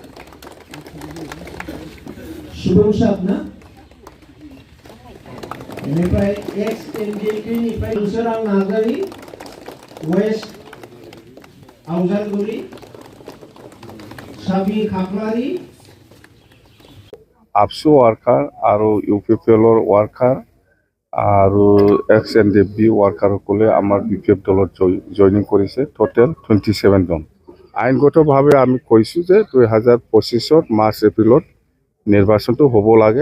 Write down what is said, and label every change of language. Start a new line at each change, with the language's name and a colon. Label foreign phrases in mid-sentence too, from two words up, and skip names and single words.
Bodo: सुबुंसात ना बेनिफ्राय एक्स एनडिएपि निफ्राय सोरां नार्जारि, वेस्ट आवजारगुरि, साबि खाख्लारि,
Assamese: ABSU ওয়ার্কার আৰু ইউপিপিএলৰ ওয়ার্কার আৰু এক্স এনডিএফবি ওয়ার্কার সকলে আমাৰ বিপিএফ দলত জইনিং কৰিছে। টোটেল 27 জন। আইনগতভাৱে আমি কৈছোঁ যে 2025 মাৰ্চ এপ্ৰিলত নিৰ্বাচনটো হ'ব লাগে।